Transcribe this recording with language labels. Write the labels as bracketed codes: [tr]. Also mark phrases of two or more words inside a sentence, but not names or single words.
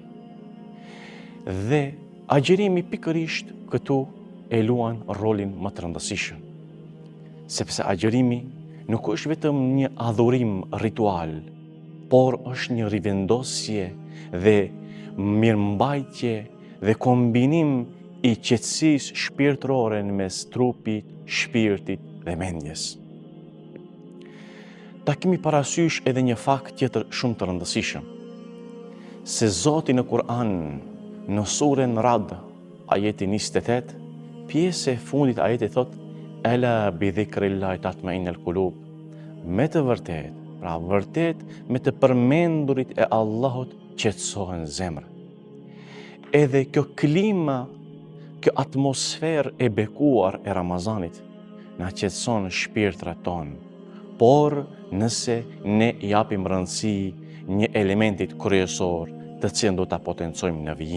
[sq] Dhe agjerimi pikërisht këtu e luan rolin më të rëndësishëm, sepse agjerimi nuk është vetëm një adhurim ritual, por është një rivendosje dhe mirëmbajtje dhe kombinim i qetësisë shpirtërore në mes trupit, shpirtit dhe mendjes. Ta kemi parasysh edhe një fakt tjetër shumë të rëndësishëm, se Zoti në Kur'an, në surën Ra'd, ajeti 28, pjesë e fundit ajeti thot: [ar] "ألا بذكر الله تطمئن القلوب." [sq] Me të vërtet, pra vërtet me të përmendurit e Allahut qetësohen zemrat. Edhe kjo klima, kjo atmosferë e bekuar e Ramazanit na qetëson shpirtrat tonë, por nëse ne japim rëndësi një elementit kryesor të cilën do ta potencojmë në vijim.